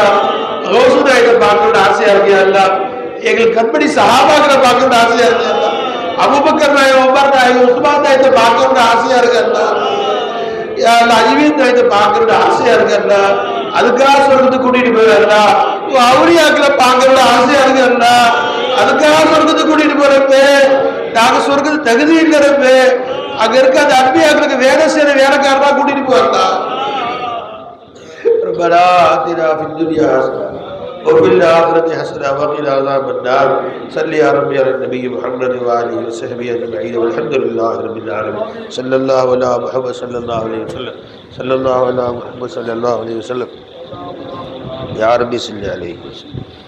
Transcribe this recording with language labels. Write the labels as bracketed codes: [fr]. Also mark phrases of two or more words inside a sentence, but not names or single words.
[ta] ரோசு நாயத்தை பார்க்கணும் ஆசையா இருக்கா அல்ல எங்களுக்கு கண்படி சஹாபாக்களை பார்க்கணும் ஆசையா இருக்கா அல்ல அபூபக்கர் நாயகம் உமர் நாயகம் உஸ்மான் நாயத்தை பார்க்கணும் ஆசையா இருக்கா அல்ல அஜ்மீர் நாயத்தை பார்க்கணும் ஆசையா இருக்கா அல்ல அதுக்காக சொர்க்கத்துக்கு கூட்டிட்டு போயிடல அவுளியாக்களை பார்க்கணும் ஆசையா இருக்கா அதுக்காக சொர்க்கத்துக்கு கூட்டிட்டு போறப்ப நாங்க சொர்க்கத்து தகுதி இல்லைறப்ப அங்க இருக்க அந்த அன்பியாக்களுக்கு வேலை செய்யற வேலைக்காரனா கூட்டிட்டு போறா [ar] ربنا آتنا في الدنيا حسنة وفي الآخرة حسنة وقنا عذاب النار صل يا ربي على النبي محمد وآله وصحبه أجمعين والحمد لله رب العالمين صلى الله على محمد صلى الله عليه وسلم صلى الله على محمد صلى الله عليه وسلم يا ربي صل عليه وسلم